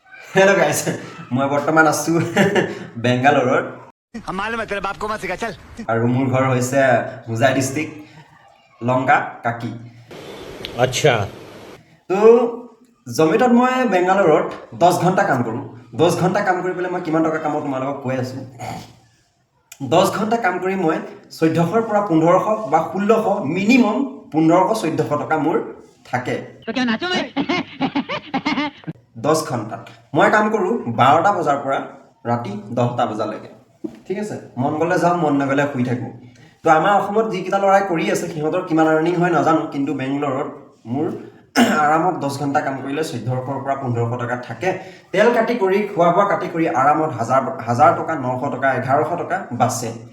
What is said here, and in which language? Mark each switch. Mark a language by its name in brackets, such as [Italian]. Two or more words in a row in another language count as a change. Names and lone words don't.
[English] hello guys [Assamese] মই বৰ্তমান আছো বেংগালুৰুত [Hindi] मालूम है तेरे बाप को मत सिखा चल [Assamese] আৰু মোৰ ঘৰ হৈছে হুজাই ডিস্ট্ৰিক্ট লংকা কাকি [Hindi] अच्छा [Assamese] তো জমেটত মই বেংগালুৰুত 10 ঘণ্টা কাম কৰোঁ 10 ঘণ্টা কাম কৰি পেলাই মই কিমান টকা কামত তোমালোকক কৈ আছো 10 ঘণ্টা কাম কৰি মই 1400 পৰা 1500 বা 1600 মিনিমাম 1500 1400 টকা মোৰ থাকে [Hindi] तो क्या नाचो मैं [Assamese] 10 ঘণ্টাত মই কাম কৰোঁ 12টা বজাৰ পৰা ৰাতি 10টা বজালৈকে ঠিক আছে মন গলে যাওঁ মন নগলে শুই থাকোঁ তো আমাৰ অসমত যিকেইটা ল'ৰাই কৰি আছে সিহঁতৰ কিমান আৰ্নিং হয় নাজানো কিন্তু বেংগলোৰত মোৰ আৰামত 10 ঘণ্টা কাম কৰিলে 1400 পৰা 1500 টকা থাকে তেল কাটি কৰি খোৱা বোৱা কাটি কৰি আৰামত 1000 টকা 900 টকা 1100 টকা বাছে